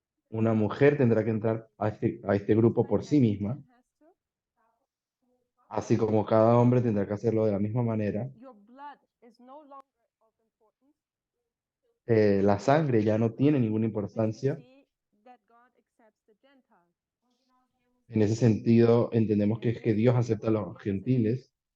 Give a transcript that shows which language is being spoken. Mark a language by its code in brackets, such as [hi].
[es] Una mujer tendrá que entrar a este grupo por sí misma, [en] Man has to. [es] así como cada hombre tendrá que hacerlo de la misma manera. [en] Your blood is no longer of importance. [es] La sangre ya no tiene ninguna [en] We can [es] importancia. [en] see that God accepts the Gentiles. [es] En ese sentido, entendemos que es que Dios acepta a los gentiles.